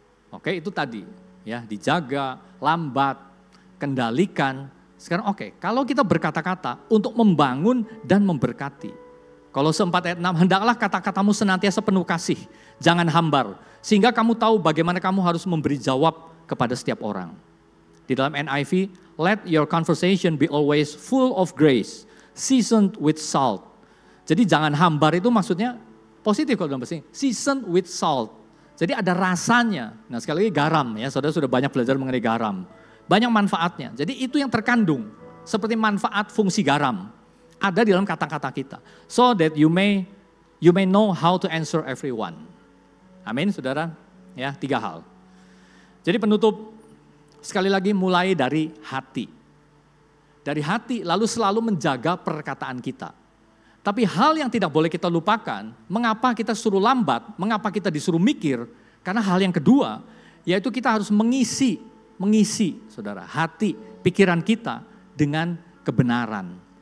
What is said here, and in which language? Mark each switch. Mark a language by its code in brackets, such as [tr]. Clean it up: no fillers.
[id] Oke, itu tadi, ya, dijaga, lambat, kendalikan. Sekarang kalau kita berkata-kata untuk membangun dan memberkati. Kolose 4 ayat 6, hendaklah kata-katamu senantiasa penuh kasih, jangan hambar. Sehingga kamu tahu bagaimana kamu harus memberi jawab kepada setiap orang. Di dalam NIV, [en] let your conversation be always full of grace, seasoned with salt. [id] Jadi jangan hambar itu maksudnya positif kalau dalam bahasa Inggris, [en] seasoned with salt. [id] Jadi ada rasanya. Nah sekali lagi garam ya, saudara sudah banyak belajar mengenai garam. Banyak manfaatnya. Jadi itu yang terkandung seperti manfaat fungsi garam ada di dalam kata-kata kita. [en] So that you may know how to answer everyone. [id] Amin, saudara. Ya, 3 hal. Jadi penutup, sekali lagi mulai dari hati. Dari hati lalu selalu menjaga perkataan kita. Tapi hal yang tidak boleh kita lupakan, mengapa kita suruh lambat, mengapa kita disuruh mikir, karena hal yang kedua, yaitu kita harus mengisi saudara, hati, pikiran kita dengan kebenaran.